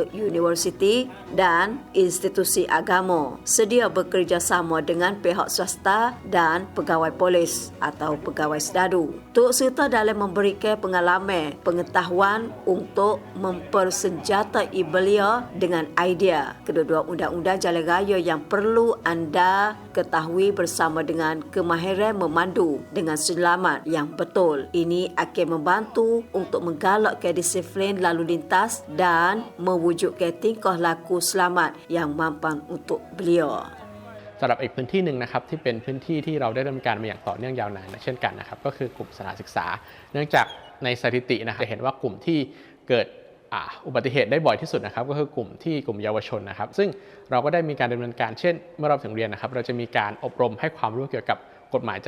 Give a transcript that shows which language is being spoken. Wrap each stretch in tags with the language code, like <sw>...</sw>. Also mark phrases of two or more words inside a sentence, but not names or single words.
<ms>universiti dan institusi agama sedia bekerjasama dengan pihak swasta dan pegawai polis atau pegawai sedadu turut serta dalam memberikan pengalaman pengetahuan untuk mempersenjatai belia dengan idea kedua-dua undang-undang jalan raya yang perlu anda ketahui bersama dengan kemahiran memandu dengan selamat yang betul. Ini akan membantu untuk menggalakkan disiplin lalu lintas dan mewujudkan tingkah laku selamat yang mampan untuk beliau.</ms> <th>สำหรับอีกพื้นที่หนึ่งนะครับที่เป็นพื้นที่ที่เราได้ดำเนินการมาอย่างต่อเนื่องยาวนานเช่นกันนะครับก็คือกลุ่มสถานศึกษาเนื่องจากในสถิตินะครับจะเห็นว่ากลุ่มที่เกิดอุบัติเหตุได้บ่อยที่สุ ดนะครับก็คือกลุ่มเยาวชนนะครับซึ่งเราก็ได้มีการดำเนินการเช่นเมื่อเราถึงเรียนนะครับเราจะมีการอบรมให้ความรู้เกี่ยวกับกฎหมายจ</th>